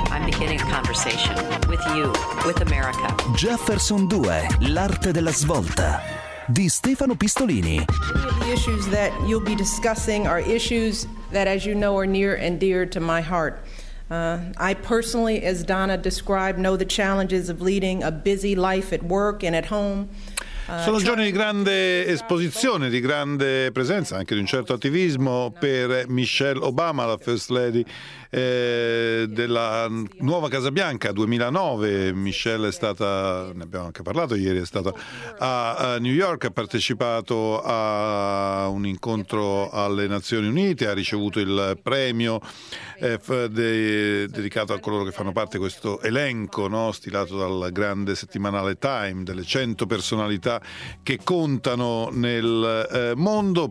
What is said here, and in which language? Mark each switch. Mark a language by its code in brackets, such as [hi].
[en] I'm beginning a conversation with you, with America. [it] Jefferson 2, l'arte della svolta, di Stefano Pistolini. [en] The issues that you'll be discussing are issues that, as you know, are near and dear to my heart. I personally, as Donna described, know the challenges of leading a busy life at work and at home. [it] Sono giorni di grande esposizione, di grande presenza, anche di un certo attivismo per Michelle Obama, la First Lady della nuova Casa Bianca 2009. Michelle è stata, ne abbiamo anche parlato ieri, è stata a New York, ha partecipato a un incontro alle Nazioni Unite, ha ricevuto il premio dedicato a coloro che fanno parte di questo elenco, no, stilato dal grande settimanale Time, delle 100 personalità che contano nel mondo.